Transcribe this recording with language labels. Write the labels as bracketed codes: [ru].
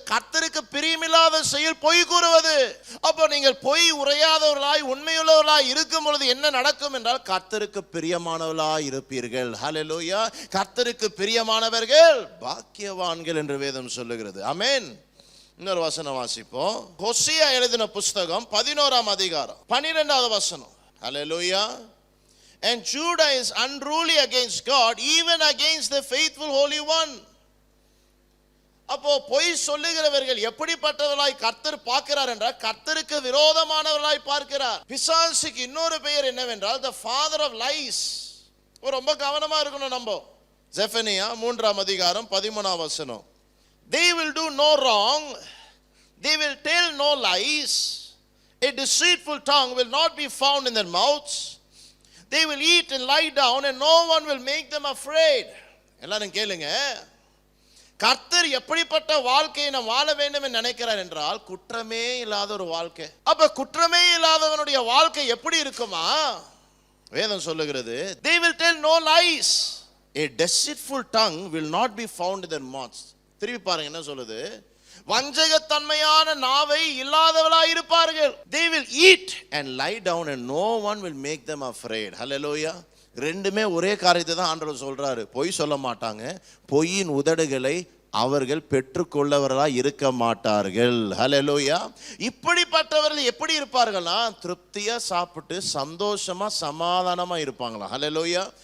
[ta] கர்த்தருக்கு பிரியமில்லாத செயல் பொய் கூறுவது. அப்போ நீங்கள் பொய் உரையாதவர்களாய் உண்மையுள்ளவர்களாய் இருக்கும் பொழுது என்ன நடக்கும் என்றால் கர்த்தருக்கு பிரியமானவர்களாய் இருப்பீர்கள். ஹல்லேலூயா. கர்த்தருக்கு பிரியமானவர்கள் பாக்கியவான்கள் என்று வேதம் சொல்லுகிறது. ஆமென். இன்னொரு வசனம் வாசிப்போம். ஹோசியா எழுதின புஸ்தகம் 11ஆம் அதிகாரம் 12வது வசனம். ஹல்லேலூயா. [en] And Judah is unruly against God, even against the faithful Holy One. [ta] அப்போ பொய் சொல்லுகிறவர்கள் எப்படிப்பட்டவர்களாய் கர்த்தர் பார்க்கிறார் என்றால் கர்த்தருக்கு விரோதமானவர்களாய் பார்க்கிறார். பிசாசுக்கு இன்னொரு பெயர் என்னவென்றால் [en] the father of lies. [ta] ரொம்ப கவனமா இருக்கணும் நம்ம. ஜெஃபனியா 3ஆம் அதிகாரம் 13ஆம் வசனம். [en] They will do no wrong, they will tell no lies, a deceitful tongue will not be found in their mouths. They will eat and lie down and no one will make them afraid. [ta] எல்லாரும் கேளுங்க. கர்த்தர் எப்படிப்பட்ட வாழ்க்கையை நாம் வாழ வேண்டும் என்று நினைக்கிறார் என்றால் குற்றமே இல்லாத ஒரு வாழ்க்கை. அப்ப குற்றமே இல்லாதவனுடைய வாழ்க்கை எப்படி இருக்குமா? வேதம் சொல்லுகிறது [en] they will tell no lies, a deceitful tongue will not be found in their mouths. [ta] திருப்பி பாருங்க என்ன சொல்லுது? வஞ்சகத்தன்மையான நாவை இல்லாதவளாய் இருப்பார்கள். [en] They will eat and lie down and no one will make them afraid. Hallelujah. [ta] ரெண்டுமே ஒரே காரியத்தை தான் ஆண்டவர் சொல்றாரு. பொய் சொல்ல மாட்டாங்க. பொய்யின் உதடுகளை அவர்கள் பெற்றுக்கொள்ளவர்களாய் இருக்க மாட்டார்கள். ஹல்லேலூயா. இப்படிப்பட்டவர்கள் எப்படி இருப்பார்களா? திருப்தியா சாப்பிட்டு சந்தோஷமா சமாதானமா இருப்பாங்களா? ஹல்லேலூயா.